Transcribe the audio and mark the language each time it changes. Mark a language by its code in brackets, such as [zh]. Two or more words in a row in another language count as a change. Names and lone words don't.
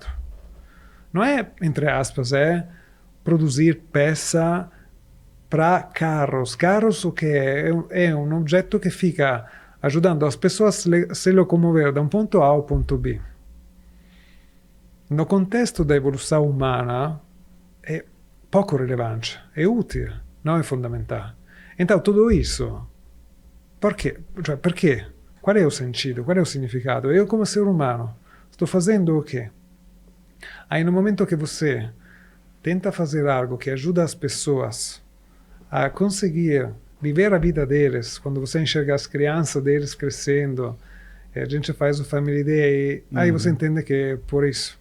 [pt] Não é, entre aspas, é produzir peça para carros, o que é um objeto que fica ajudando as pessoas a se locomover da um ponto A ao ponto B. No contexto da evolução humana é pouco relevante, é útil, não é fundamental. Então tudo isso, por quê? [it] Cioè, perché? [pt] Qual é o sentido? Qual é o significado? Eu como ser humano estou fazendo o quê? Aí no momento que você tenta fazer algo que ajuda as pessoas a conseguir viver a vida deles, quando você enxerga as crianças deles crescendo, a gente faz o Family Day, aí você entende que é por isso.